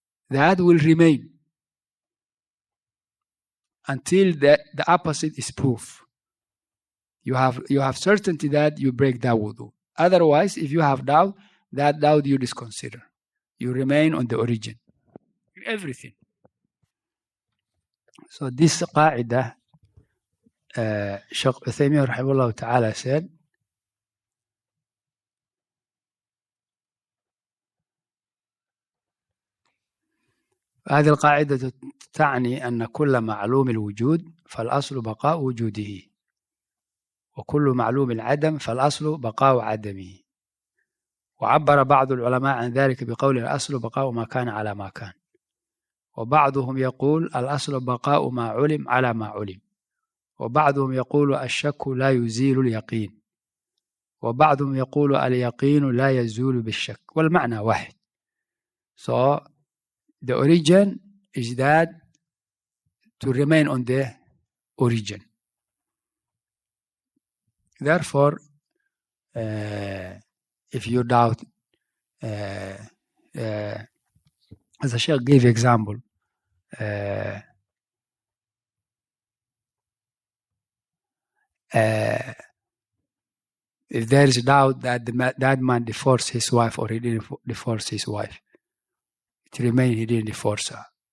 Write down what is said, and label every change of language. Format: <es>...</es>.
<en>That will remain until the opposite is proof. You have certainty that you break that wudu. Otherwise, if you have doubt, that doubt you disconsider. You remain on the origin. Everything. So this qa'idah, Shaykh Uthaymeen rahimahullah ta'ala said,</en> <ar>هذه القاعدة تعني أن كل معلوم الوجود فالأصل بقاء وجوده وكل معلوم العدم فالأصل بقاء عدمه. وعبر بعض العلماء عن ذلك بقول الأصل بقاء ما كان على ما كان، وبعضهم يقول الأصل بقاء ما علم على ما علم، وبعضهم يقول الشك لا يزيل اليقين، وبعضهم يقول اليقين لا يزول بالشك، والمعنى واحد.</ar> <en>So the origin is that to remain on the origin. Therefore, if you doubt, as the Sheikh gave example, if there is doubt that that man divorced his wife or he didn't divorce his wife, it remains he didn't divorce her.</en>